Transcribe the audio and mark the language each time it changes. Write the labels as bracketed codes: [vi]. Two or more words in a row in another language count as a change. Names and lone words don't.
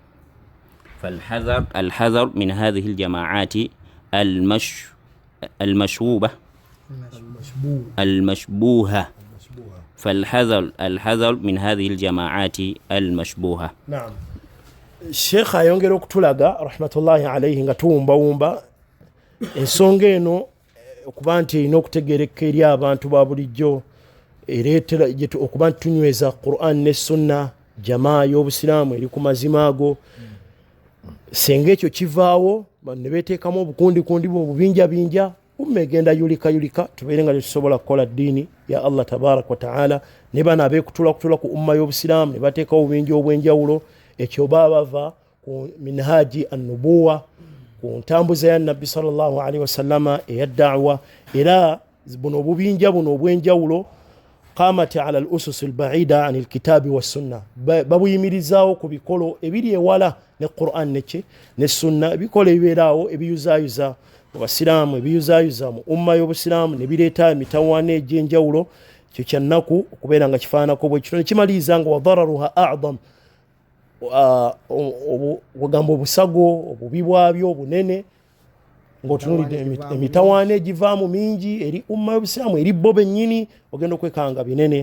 [ar] فالحذر من هذه الجماعات المشبوهة. الحذر من هذه الجماعات المشبوهة. نعم. [lg] الشيخ ayongera okutulaga [ar] رحمة الله عليه [lg] nga tuwumbawumba ensonga eno okuba nti erina okutegeereka eri abantu ba bulijjo ereetera okuba nti tunyweza Qur'an ne Sunna jamaa y'obusiraamu eri ku mazima ago. Senga ekyo kivaawo ne beteekamu obukundikundi obubinjabinja umegenda yulika tubeere nga tusobola kukola ddiini ya Allah [ar] تبارك وتعالى, [lg] ne bana abeekutula ku umma y'obusiraamu ne bateekawo obubinja obw'enjawulo. Ekyo bava ku [ar] منهاج النبوة, [lg] ku ntambuza ya Nabbi [ar] صلى الله عليه وسلم [lg] eya da'wa, era buno obubinja buno obw'enjawulo [ar] قامت على الأسس البعيدة عن الكتاب والسنة, [lg] babuyimirizaawo ku bikolo ebiri ewala ne Qur'an ne Sunna, ebikolo ebibeeraawo ebiyuzaayuza mu basiraamu, ebiyuzaayuza mu umma y'obusiraamu ne bireeta emitawaana egy'enjawulo. Ekyo kyannaku okubeera nga kifaanako bwe kityo ne kimaliriza nga [ar] وضررها أعظم, [lg] obugamba obusago obubi bwabyo obunene ng'otunulidde emitawaana egivaamu mingi eri umma y'obusiraamu eri bo bennyini ogenda okwekanga binene.